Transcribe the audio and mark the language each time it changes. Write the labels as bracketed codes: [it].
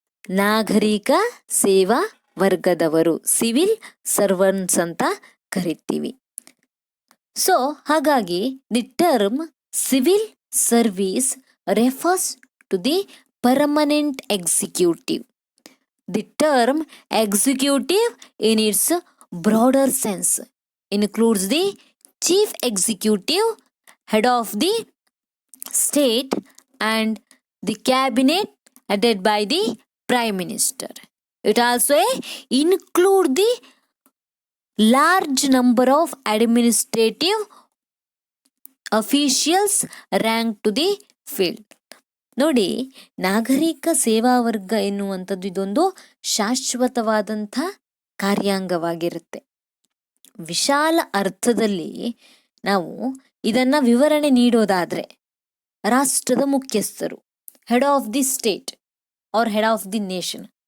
[kn] ನಾಗರಿಕ ಸೇವಾ ವರ್ಗದವರು, ಸಿವಿಲ್ ಸರ್ವನ್ಸ್ ಅಂತ ಕರಿತೀವಿ. [en] So ಹಾಗಾಗಿ the term civil service refers to the permanent executive. The term executive in its broader sense includes the chief executive, head of the state, and the cabinet headed by the prime minister. It also includes the large number of administrative officials ranked to the field. [kn] ನೋಡಿ, ನಾಗರಿಕ ಸೇವಾ ವರ್ಗ ಎನ್ನುವಂಥದ್ದು ಇದೊಂದು ಶಾಶ್ವತವಾದಂಥ ಕಾರ್ಯಾಂಗವಾಗಿರುತ್ತೆ. ವಿಶಾಲ ಅರ್ಥದಲ್ಲಿ ನಾವು ಇದನ್ನ ವಿವರಣೆ ನೀಡೋದಾದ್ರೆ ರಾಷ್ಟ್ರದ ಮುಖ್ಯಸ್ಥರು, [en] Head of the state or head of the nation.